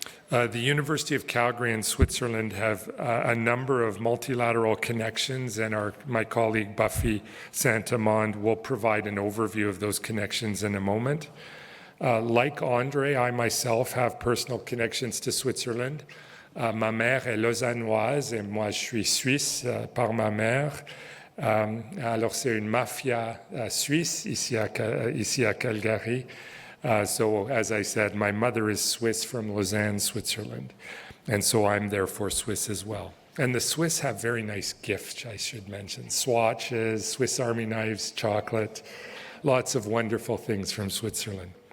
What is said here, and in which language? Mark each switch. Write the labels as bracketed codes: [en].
[en] The University of Calgary and Switzerland have a number of multilateral connections, and my colleague Buffy Saint-Amand will provide an overview of those connections in a moment. Like Andre, I myself have personal connections to Switzerland. [fr] Ma mère est lausannoise et moi je suis suisse par ma mère. Alors c'est une mafia suisse ici à Calgary. [en] So as I said, my mother is Swiss from Lausanne, Switzerland. And so I'm therefore Swiss as well. And the Swiss have very nice gifts, I should mention. Swatches, Swiss Army knives, chocolate, lots of wonderful things from Switzerland.